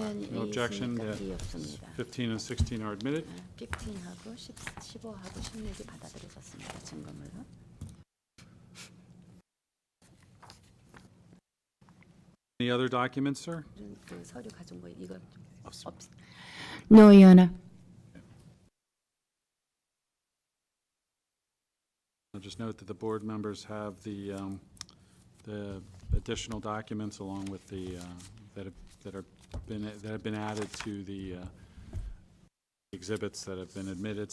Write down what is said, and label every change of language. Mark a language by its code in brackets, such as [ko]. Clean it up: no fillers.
[en] No objection, that 15 and 16 are admitted. [ko] 15하고 15하고 16이 받아들여졌습니다. 증거물로. [en] Any other documents, sir? [ko] 그 서류 가져온 거 이거 [en] No, Your Honor. I'll just note that the board members have the additional documents along with the that have been added to the exhibits that have been admitted.